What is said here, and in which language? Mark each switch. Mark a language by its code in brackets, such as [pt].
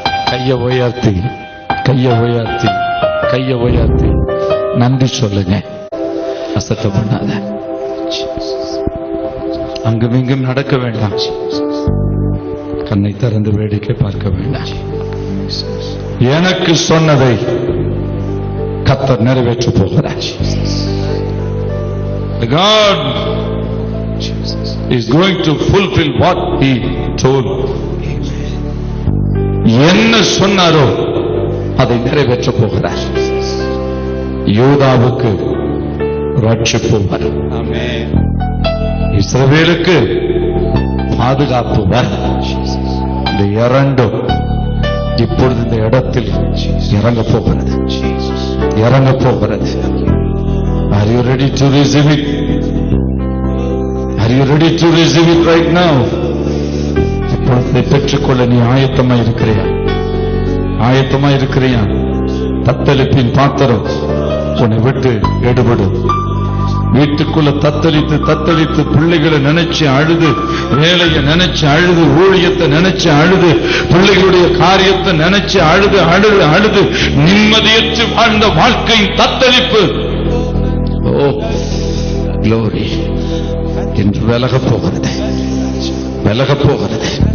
[ta] கைய உயர்த்தி, கைய உயர்த்தி, கைய உயர்த்தி நன்றி சொல்லுங்க. அசட்ட பண்ணாத. அங்கும் இங்கும் நடக்க வேண்டாம். கண்ணை திறந்து வேடிக்கை பார்க்க வேண்டாம். எனக்கு சொன்னதை கர்த்தர் நிறைவேற்ற போகிறார். [en] God is going to fulfill what he told. [ta] என்ன சொன்னாரோ அதை நிறைவேற்ற போகிறார். யூதாவுக்கு ரட்சிப்பு வரும். ஆமென். இஸ்ரவேலுக்கு பாதுகாப்பு வரும். இந்த இரண்டும் இப்பொழுது இந்த இடத்தில் இறங்க போகிறது, இறங்க போகிறது. [en] Are you ready to receive it? Are you ready to receive it right now? [ta] இப்பொழுது பெற்றுக்கொள்ள நீ ஆயத்தமா இருக்கிறியா? ஆயத்தமா இருக்கிறியா? தத்தளிப்பின் பாத்திரம் உன்னை விட்டு எடுபடும். வீட்டுக்குள்ள தத்தளித்து தத்தளித்து பிள்ளைகளை நினைச்சு அழுது, வேலையை நினைச்சு அழுது, ஊழியத்தை நினைச்சு அழுது, பிள்ளைகளுடைய காரியத்தை நினைச்சு அழுது அழுது அழுது நிம்மதியற்று வாழ்ந்த வாழ்க்கையின் தத்தளிப்பு, ஓ க்ளோரி, என்று விலகப் போகிறது, விலகப் போகிறது.